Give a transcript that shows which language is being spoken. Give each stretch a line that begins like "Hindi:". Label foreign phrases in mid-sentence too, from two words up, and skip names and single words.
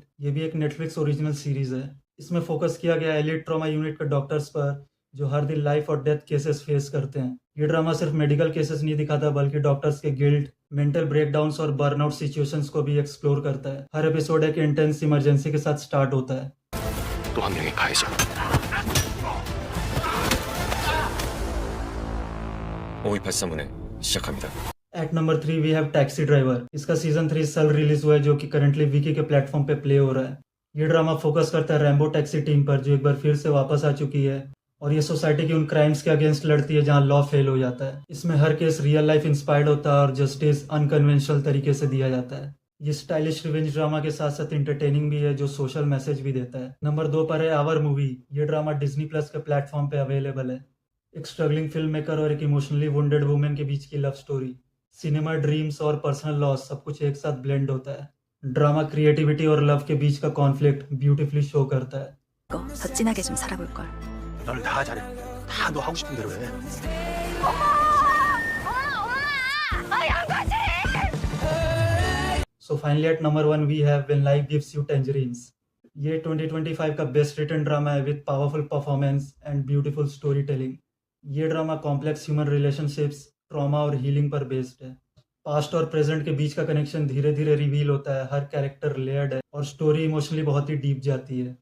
Hindi: ये भी एक नेटफ्लिक्स
English: original series
Hindi: है। इसमें फोकस किया गया
English: elite trauma unit
Hindi: के डॉक्टर्स पर जो हर दिन लाइफ और
English: death cases face
Hindi: करते हैं। ये ड्रामा सिर्फ
English: medical cases
Hindi: नहीं दिखाता बल्कि डॉक्टर्स के गिल्ट,
English: mental breakdowns
Hindi: और
English: burnout situations
Hindi: को भी एक्सप्लोर करता है। हर एपिसोड एक
English: intense emergency
Hindi: के साथ स्टार्ट होता है।
Korean: 또 한 명의 가해자. (5283) 시작합니다.
English: At number 3 we have Taxi Driver.
Hindi: इसका सीजन 3 साल रिलीज हुआ है जो कि करंटली विकी के प्लेटफॉर्म पे प्ले हो रहा है। ये ड्रामा फोकस करता है रैम्बो टैक्सी टीम पर जो एक बार फिर से वापस आ चुकी है और ये सोसाइटी की उन क्राइम्स के अगेंस्ट लड़ती है जहां
English: law fail
Hindi: हो जाता है। इसमें हर
English: case real life inspired
Hindi: होता है और
English: justice unconventional
Hindi: तरीके से दिया जाता है। ये
English: stylish revenge drama
Hindi: के साथ साथ इंटरटेनिंग भी है जो
English: social message
Hindi: भी देता है। नंबर 2 पर है आवर मूवी। ये ड्रामा डिज्नी प्लस के प्लेटफॉर्म पे अवेलेबल है। एक
English: struggling film maker
Hindi: और एक
English: emotionally wounded women
Hindi: के बीच की
English: love story, cinema, dreams
Hindi: और
English: personal loss
Hindi: सब कुछ एक साथ ब्लेंड होता है।
English: drama creativity
Hindi: और लव के बीच का
English: conflict beautifully show
Hindi: करता है।
Korean: 더 진하게 좀 살아볼걸. 널 다 잘해. 다 너 하고 싶은 대로 해.
English: So finally at number 1 we have When Life Gives You Tangerines. ये 2025 का best written drama है with powerful performance and beautiful story telling।
Hindi: ये ड्रामा
English: complex human relationships, trauma
Hindi: और हीलिंग पर बेस्ड है। पास्ट और प्रेजेंट के बीच का कनेक्शन धीरे धीरे रिवील होता है। हर
English: character layered
Hindi: है और
English: story emotionally
Hindi: बहुत ही डीप जाती है।